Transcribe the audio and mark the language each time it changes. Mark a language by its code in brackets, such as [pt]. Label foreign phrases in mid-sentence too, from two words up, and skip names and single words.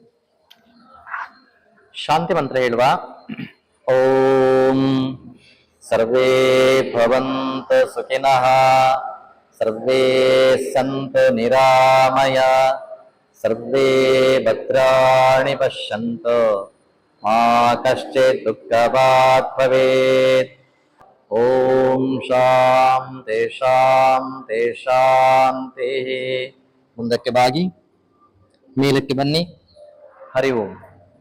[kn] ಶಾಂತಿ ಮಂತ್ರ ಹೇಳುವ. [sa] ಓಂ ಸರ್ವೇ ಭವಂತು ಸುಖಿನಃ, ಸರ್ವೇ ಸಂತು ನಿರಾಮಯ, ಸರ್ವೇ ಭದ್ರಾಣಿ ಪಶ್ಯಂತು, ಮಾ ಕಶ್ಚಿತ್ ದುಃಖಭಾಗ್ ಭವೇತ್. ಓಂ ಶಾಂತಿ ಶಾಂತಿ ಶಾಂತಿ. [kn] ಮುಂದಕ್ಕೆ ಬಾಗಿ ಮೇಲಕ್ಕೆ ಬನ್ನಿ. [sa] ಹರಿ ಓಂ.